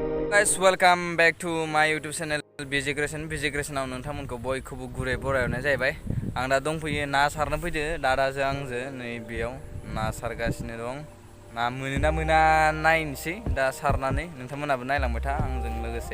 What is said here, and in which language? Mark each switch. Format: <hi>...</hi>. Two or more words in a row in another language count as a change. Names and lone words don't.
<en>Guys, welcome back to my YouTube channel Vizigreshanaव</en> <brx>नोंथांमोनखौ बयखौबो गुरै बरायनाय जाहैबाय। आं दा दंफैयो ना सारनो फैदो दादाजों आंजों नै बेयाव ना सारगासिनो दं। ना मोनोना मोना नायनोसै दा सारनानै नोंथांमोनाबो नायलांबाय था आंजों लोगोसे।</brx>